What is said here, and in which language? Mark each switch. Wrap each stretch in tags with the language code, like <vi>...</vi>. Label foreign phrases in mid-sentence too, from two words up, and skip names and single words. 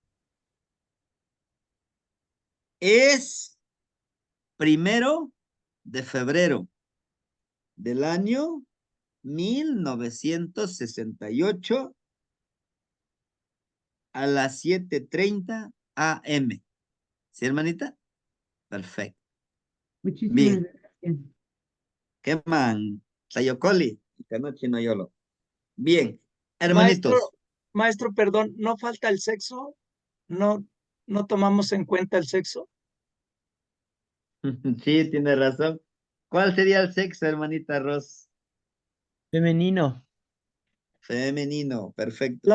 <es>Es primero de febrero del año 1968 a las 7:30 AM. ¿Sí, hermanita? Perfecto. Muchísimas Bien. gracias. ¿Qué man? Sayocoli. Canoche no yolo. Bien. Maestro, Hermanitos. maestro, perdón, ¿no falta el sexo? ¿No, no tomamos en cuenta el sexo? Sí, tiene razón. ¿Cuál sería el sexo, hermanita Ros? Femenino. Femenino. Perfecto.</es>